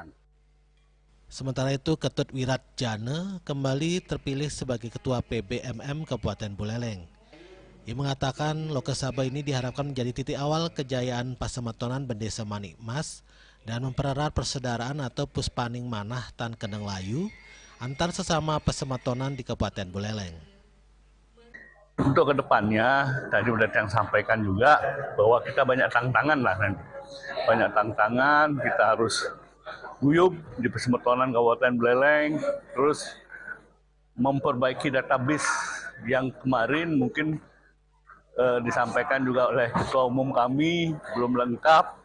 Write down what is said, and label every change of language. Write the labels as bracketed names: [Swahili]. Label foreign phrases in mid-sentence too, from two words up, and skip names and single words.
[Indonesian] Sementara itu, Ketut Wirat Jana kembali terpilih sebagai Ketua PBMM Kabupaten Buleleng. Ia mengatakan Loke Sabe ini diharapkan menjadi titik awal kejayaan pasemetonan Bendesa Manikmas dan mempererat persaudaraan atau [Balinese] puspaning manah tan kendeng layu [Indonesian] antar sesama pasemetonan di Kabupaten Buleleng. Untuk kedepannya, tadi sudah yang sampaikan juga bahwa kita banyak tantangan lah nanti. Banyak tantangan, kita harus guyup di pasemetonan Kabupaten Buleleng, terus memperbaiki database yang kemarin mungkin disampaikan juga oleh Ketua Umum kami belum lengkap.